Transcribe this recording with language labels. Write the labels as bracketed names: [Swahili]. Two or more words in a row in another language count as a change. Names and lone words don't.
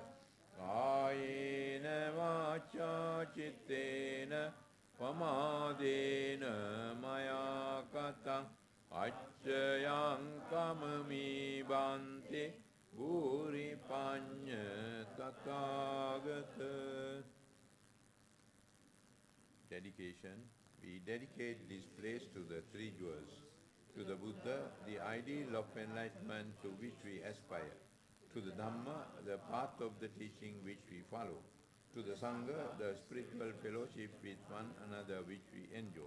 [Pali] Kayena vacha chittena pamadena maya katang acchayang kamami bante buripanya tathagata. [English] Dedication. We dedicate this place to the three jewels, to the Buddha, the ideal of enlightenment to which we aspire, to the Dhamma, the path of the teaching which we follow, to the Sangha, the spiritual fellowship with one another which we enjoy.